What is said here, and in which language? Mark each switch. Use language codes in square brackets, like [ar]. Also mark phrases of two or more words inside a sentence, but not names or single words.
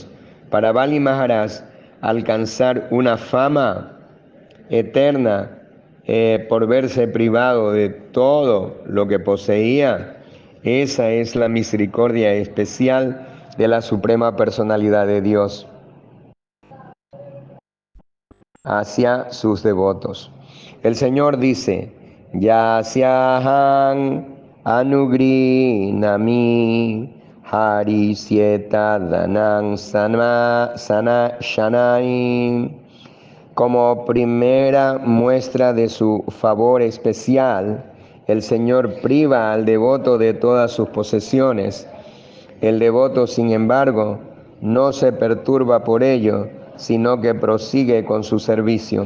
[es] Para Bali Maharaj, alcanzar una fama eterna por verse privado de todo lo que poseía, esa es la misericordia especial de la Suprema Personalidad de Dios hacia sus devotos. El Señor dice, [sa] यस्याहम् अनुगृह्णामि हरिष्ये तद्धनं शनैः. [es] Como primera muestra de su favor especial, el Señor priva al devoto de todas sus posesiones. El devoto, sin embargo, no se perturba por ello, sino que prosigue con su servicio.